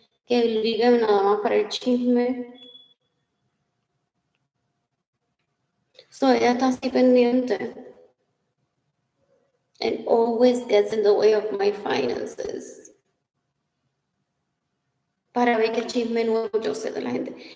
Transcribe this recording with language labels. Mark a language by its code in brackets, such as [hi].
[es] Que liga nada más para el chisme. So ella está así pendiente. [en] And always gets in the way of my finances. [es] Para ver qué chisme nuevo yo sé de la gente.